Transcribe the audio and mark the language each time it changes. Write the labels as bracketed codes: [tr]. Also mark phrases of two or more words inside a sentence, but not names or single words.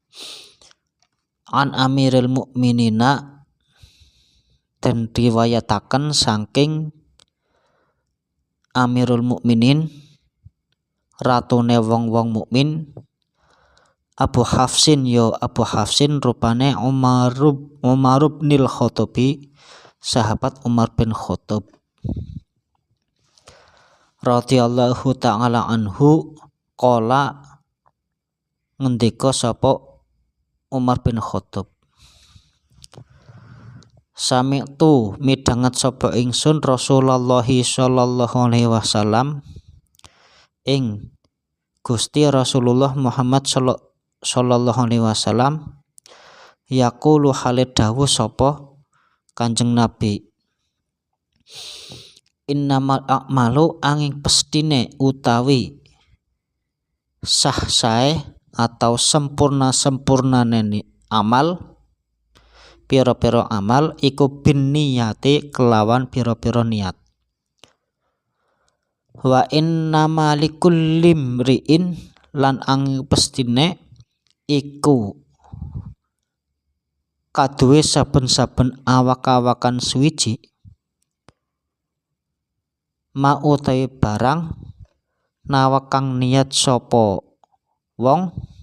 [ar] عن أمير المؤمنين, [jv] dan riwayataken saking Amirul Mukminin, ratune wong-wong mukmin, Abu Hafsin rupane Umar bin Khattabi, sahabat Umar bin Khattab [ar] رضي الله تعالى عنه, [jv] qala ngendika sapa Umar bin Khattab, sami'tu midanget sapa ingsun [ar] رسول الله صلى الله عليه وسلم [jv] ing Gusti Rasulullah Muhammad [ar] صلى الله عليه وسلم [jv] yaqulu halid dawuh sapa Kanjeng Nabi, [ar] إنما الأعمال [jv] angin pestine utawi sah sae atau sempurnane amal, pira-pira amal iku [ar] بالنيات [jv] kelawan pira-pira niat. [ar] وإنما لكل امرئ, [jv] lan angin pestine iku kaduwe saben-saben awak-awakan suwiji ma utawi barang nawa kang niat sapa wong,